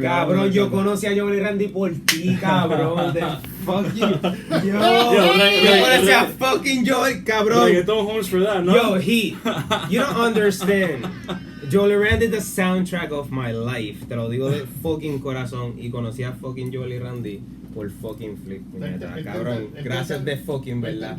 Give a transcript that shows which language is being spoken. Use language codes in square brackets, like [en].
[es] Cabrón, yo conocí a Joey Randy por ti, cabrón. [en] Fuck you. [es] Yo conocí a fucking Joey, cabrón. [en] Reggaeton homes for that, no? Yo, you don't understand. Joey Randy is the soundtrack of my life. [es] Te lo digo de fucking corazón. Y conocí a fucking Joey Randy por fucking flip, puñeta, cabrón. Gracias de fucking verdad.